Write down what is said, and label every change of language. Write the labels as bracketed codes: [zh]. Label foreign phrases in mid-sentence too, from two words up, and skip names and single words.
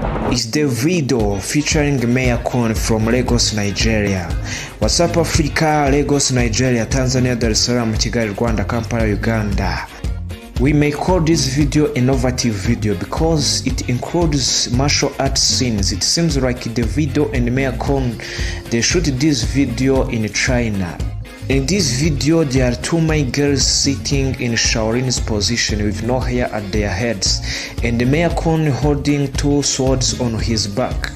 [en] is Davido featuring Mayakon from Lagos, Nigeria. What's up Africa, Lagos, Nigeria, Tanzania, Dar es Salaam, Kigali, Rwanda, Kampala, Uganda. We may call this video innovative video because it includes martial arts scenes. It seems like Davido and Mayakon, they shoot this video in China. In this video, there are two my girls sitting in Shaolin's position with no hair at their heads, and Mayakon holding two swords on his back.